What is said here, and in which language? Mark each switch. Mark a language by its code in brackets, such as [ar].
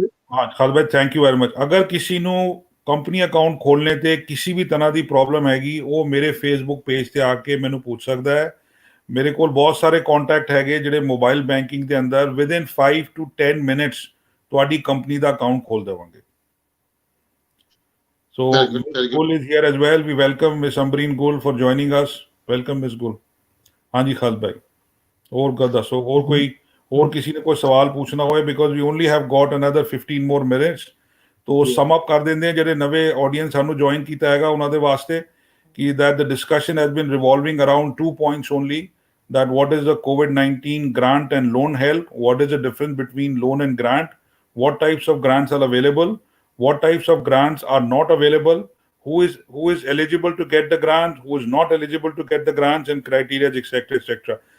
[pa] हाँ खालिद भाई, [en] Thank you very much. [pa] अगर किसी ਨੂੰ ਕੰਪਨੀ ਅਕਾਊਂਟ ਖੋਲ੍ਹਣੇ ਤੇ ਕਿਸੇ ਵੀ ਤਰ੍ਹਾਂ ਦੀ ਪ੍ਰੋਬਲਮ ਹੈਗੀ ਉਹ ਮੇਰੇ ਫੇਸਬੁੱਕ ਪੇਜ ਤੇ ਆ ਕੇ ਮੈਨੂੰ ਪੁੱਛ ਸਕਦਾ ਹੈ। ਮੇਰੇ ਕੋਲ ਬਹੁਤ ਸਾਰੇ ਕੰਟੈਕਟ ਹੈਗੇ ਜਿਹੜੇ ਮੋਬਾਈਲ ਬੈਂਕਿੰਗ ਦੇ ਅੰਦਰ [en] within 5 to 10 minutes [pa] ਤੁਹਾਡੀ ਕੰਪਨੀ ਦਾ ਅਕਾਊਂਟ ਖੋਲ ਦੇਵਾਂਗੇ। [en] So Very good, Ms. very good. Gul is here as well. We welcome Ms. Ambreen Gul for joining us. Welcome Ms. Gul. [pa] ਹਾਂਜੀ ਖਾਲਦ ਭਾਈ, ਹੋਰ ਗੱਲ ਦੱਸੋ, ਹੋਰ ਕਿਸੇ ਨੇ ਕੋਈ ਸਵਾਲ ਪੁੱਛਣਾ ਹੋਏ, [en] Because we only have got another 15 more minutes। [pa] ਤੋ ਸਮ ਅਪ ਕਰ ਦਿੰਦੇ ਆ ਜਿਹੜੇ ਨਵੇਂ ਆਡੀਅנס ਸਾਨੂੰ ਜੁਆਇਨ ਕੀਤਾ ਹੈਗਾ ਉਹਨਾਂ ਦੇ ਵਾਸਤੇ ਕਿ [en] that the discussion has been revolving around 2 points only, that what is the COVID-19 grant and loan help, what is the difference between loan and grant, what types of grants are available, what types of grants are not available, who is eligible to get the grant, who is not eligible to get the grants, and criteria, etc., etc.